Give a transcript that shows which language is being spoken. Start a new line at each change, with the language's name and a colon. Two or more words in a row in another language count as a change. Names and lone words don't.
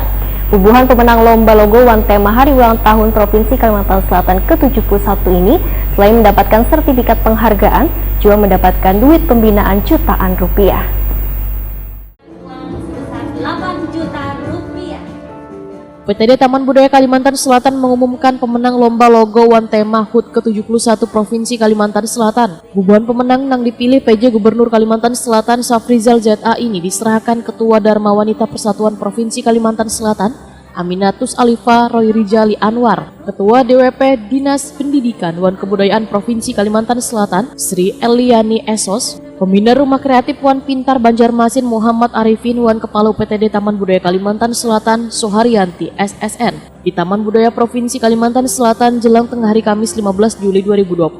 Banjar: Bubuhan pemenang Lomba Logo One Tema Hari Ulang Tahun Provinsi Kalimantan Selatan ke-71 ini selain mendapatkan sertifikat penghargaan, juga mendapatkan duit pembinaan jutaan rupiah. UPTD Taman Budaya Kalimantan Selatan mengumumkan pemenang Lomba Logo One Tema HUT ke-71 Provinsi Kalimantan Selatan. Bubuhan pemenang yang dipilih PJ Gubernur Kalimantan Selatan Safrizal ZA ini diserahkan Ketua Dharma Wanita Persatuan Provinsi Kalimantan Selatan Aminatus Alifa Roy Rijali Anwar, Ketua DWP Dinas Pendidikan dan Kebudayaan Provinsi Kalimantan Selatan Sri Eliani Esos, Pembina Rumah Kreatif Wan Pintar Banjarmasin Muhammad Arifin wan Kepala UPTD Taman Budaya Kalimantan Selatan Soharyanti SSN di Taman Budaya Provinsi Kalimantan Selatan jelang tengah hari Kamis 15 Juli 2021.